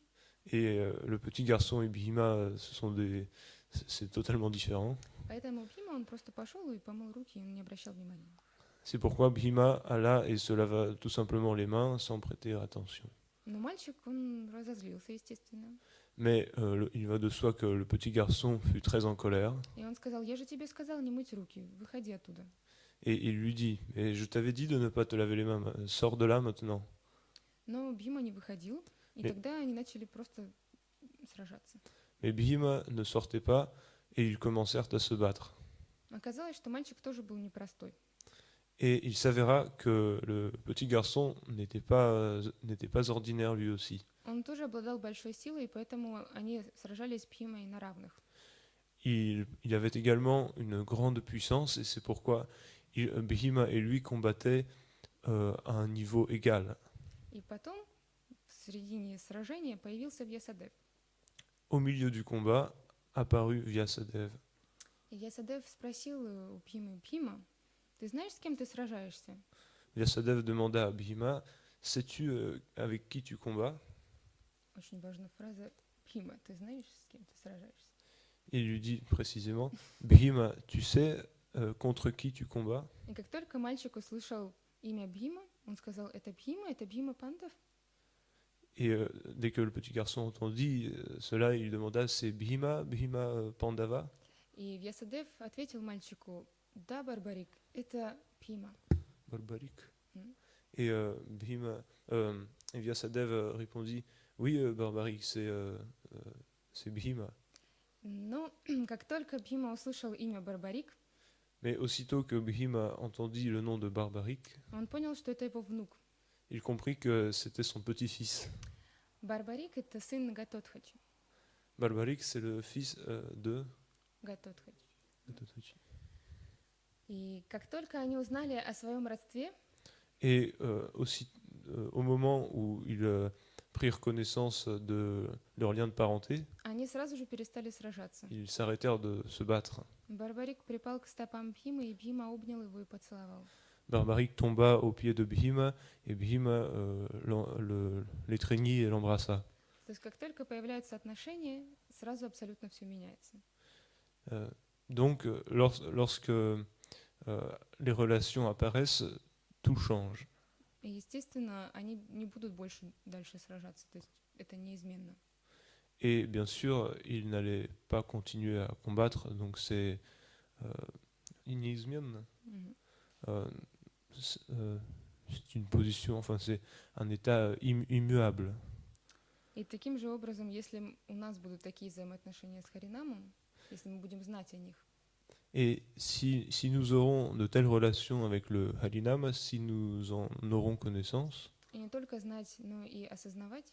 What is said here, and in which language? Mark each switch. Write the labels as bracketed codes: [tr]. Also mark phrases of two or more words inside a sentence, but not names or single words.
[fr] Et le petit garçon et Bhima, c'est totalement différent. [ru] Поэтому Бхима, он просто пошел и помыл руки, и он не обращал внимания. [fr] C'est pourquoi Bhima alla et se lava tout simplement les mains sans prêter attention. [ru] Но мальчик, он разозлился, естественно. [fr] Mais il va de soi que le petit garçon fut très en colère. [ru] И он сказал: я же тебе сказал не мыть руки, выходи оттуда. [fr] Et il lui dit, mais je t'avais dit de ne pas te laver les mains, sors de là maintenant. [ru] Но Бхима не выходил, и [fr] Mais- [ru] тогда они начали просто сражаться. [fr] Mais Bhima ne sortait pas et ils commencèrent à se battre. [ru] Оказалось, что мальчик тоже был непростой. [fr] Et il s'avéra que le petit garçon n'était pas ordinaire lui aussi. [ru] Он тоже обладал большой силой, и поэтому они сражались с Бхимой на равных. [fr] Il avait également une grande puissance et c'est pourquoi Bhima et lui combattaient à un niveau égal. [ru] И потом, в середине сражения, появился Вьясадев. [fr] Au milieu du combat apparut Vyasadeva. [ru] И Вьясадев спросил у Бхимы: Бхима, ты знаешь, с кем ты сражаешься? [fr] Vyasadeva demanda à Bhima, sais-tu avec qui tu combats? [ru] Очень важная фраза. Бхима, ты знаешь, с кем ты сражаешься? [fr] Il lui dit précisément, Bhima, tu sais contre qui tu combats? [ru] И как только мальчик услышал имя Бхима, он сказал: это Бхима Пандав. [fr] Et dès que le petit garçon entendit cela, il demanda, c'est Bhima Pandava? [ru] И Вьясадев ответил мальчику: да, Барбарик, это Бхима. [fr] Barbarik. Mm. Et et Vyasadeva répondit, oui, Barbarik, c'est Bhima. [ru] Но как только Бхима услышал имя Барбарик, [fr] Mais aussitôt que Bhima entendit le nom de Barbarik, [ru] он понял, что это его внук. [fr] il comprit que c'était son petit-fils. [ru] Барбарик — это сын Гатотхачи. [fr] Barbarik, c'est le fils de... [ru] Гатотхачи. И как только они узнали о своем родстве, [fr] Et aussi, au moment où ils prirent connaissance de leur lien de parenté, [ru] они сразу же перестали сражаться. [fr] ils s'arrêtèrent de se battre. [ru] Барбарик припал к стопам Бхимы, и Бхима обнял его и поцеловал. [fr] Barbarik tomba aux pieds de Bhima et Bhima l'étreignit et l'embrassa. [ru] То есть как только появляются отношения, сразу абсолютно все меняется. [fr] Donc, lorsque les relations apparaissent, tout change. [ru] И, естественно, они не будут больше дальше сражаться, то есть это неизменно. [fr] Et bien sûr, ils n'allaient pas continuer à combattre, donc c'est inéismienne. Мгм. C'est une position, enfin c'est un état immuable. [ru] И таким же образом, если у нас будут такие взаимоотношения с Харинамом, если мы будем знать о них, [fr] Et si nous aurons de telles relations avec le Harinam, si nous en aurons connaissance, [ru] и не только знать, но и осознавать,